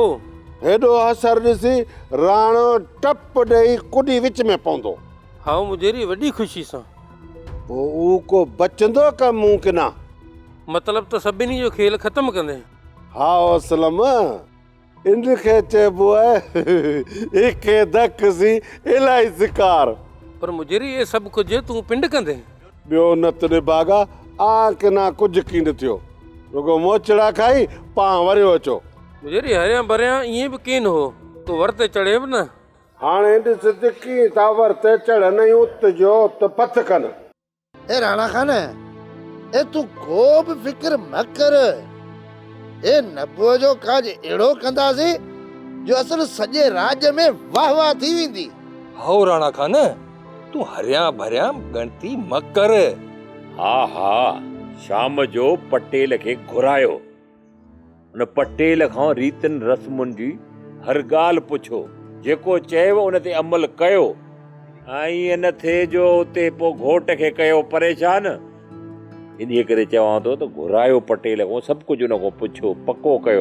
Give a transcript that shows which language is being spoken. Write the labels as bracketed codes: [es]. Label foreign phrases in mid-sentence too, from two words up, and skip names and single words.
[sd] हेॾो असर ॾिसी राणो टप ॾेई कुॾी विच में पवंदो। हाओ मुजेरी वॾी ख़ुशी सां। पोइ उहो को बचंदो का मूं की न। मतलब तो सभिनी जो खेल ख़त्म कंदे। हा असलम इनखे चइबो आहे हिके धक सी इलाही शिकार। पर मुजेरी [hi] ये सब कुछ [sd] तू पिंड कंदे। ॿियो न त निभागा आ की न कुझु की न थियो रुगो मोचड़ा खाई पाण वरियो अचो। मुजेरी हरिया भरिया ईअं बि कीन हो तू वरते चढ़े बि न। हाणे ॾिस दिकी था वरते चढ़नि ऐं उत जो त पथ कनि। ए राणा खान ए तू को बि फिक्र न कर ए नबो जो काज एड़ो कंदासी जो असल सॼे राज्य में वाह वाह थी वेंदी। हाओ राणा खान तू हरिया भरिया गणती मत कर। हा शाम जो पटेल खे घुरायो उन पटेल खां रीतन रस्मुनि जी हर ॻाल्हि पुछो जेको चयव उन ते अमल कयो। ऐं न थिए जो उते पोइ घोट खे कयो परेशान। इन्हीअ करे चवां थो त घुरायो पटेल खां सभु कुझु उन खां पुछो पको कयो।